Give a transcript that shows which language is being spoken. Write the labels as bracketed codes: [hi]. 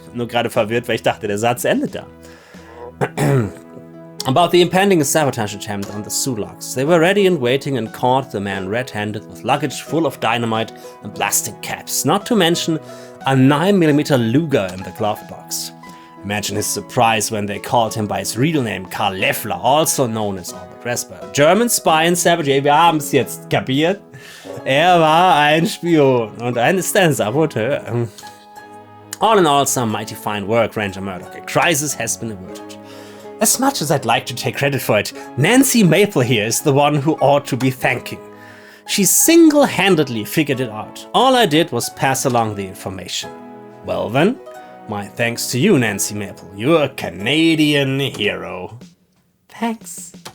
[de] Nur gerade verwirrt, weil ich dachte, der Satz endet da. [en] About the impending sabotage attempt on the Sulaks. They were ready and waiting and caught the man red-handed with luggage full of dynamite and blasting caps, not to mention a 9mm Luger in the glove box. Imagine his surprise when they called him by his real name, Karl Leffler, also known as Albert Resper. German spy and saboteur. [de] Wir haben es jetzt kapiert. Er war ein Spion und ein Saboteur. [en] All in all, some mighty fine work, Ranger Murdoch. A crisis has been averted. As much as I'd like to take credit for it, Nancy Maple here is the one who ought to be thanking. She single-handedly figured it out. All I did was pass along the information. Well then, my thanks to you, Nancy Maple. You're a Canadian hero. Thanks.